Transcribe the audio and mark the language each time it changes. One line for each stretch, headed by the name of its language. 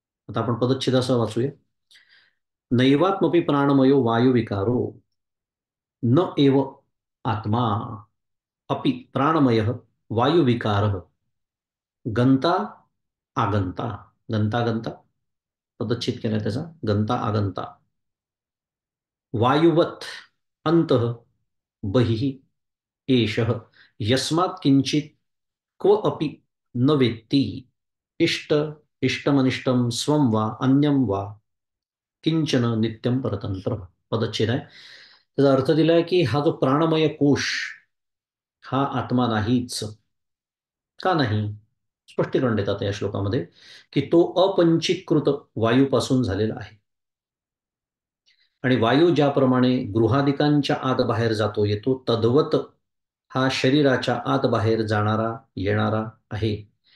Marathi: आता आपण पदच्छेद असा वाचूया.
Sanskrit: नैवात्मपि प्राणमयो वायुविकारो न एव आत्मा अपि प्राणमयः वायुविकारः गंता आगंता.
Marathi: गंता गंता पदच्छेद केलाय त्याचा.
Sanskrit: गंता आगंता वायुवत अंतः बहिः एषः यस्मात् किंचित क्व अपि न वेत्ति इष्ट इष्टमनिष्टम स्वम वा अन्यम वा किंचन नित्यम परतंत्र.
Marathi: पदच्छेद आहे. त्याचा अर्थ दिलाय की हा जो प्राणमय कोश हा आत्मा नाहीच. का नाही? स्पष्टीकरण देतात या श्लोकामध्ये की तो अपंचीकृत वायूपासून झालेला आहे. आणि वायू ज्याप्रमाणे गृहादिकांच्या आत बाहेर जातो येतो, तद्वत हा शरीराच्या आत बाहेर जाणारा येणारा आहे.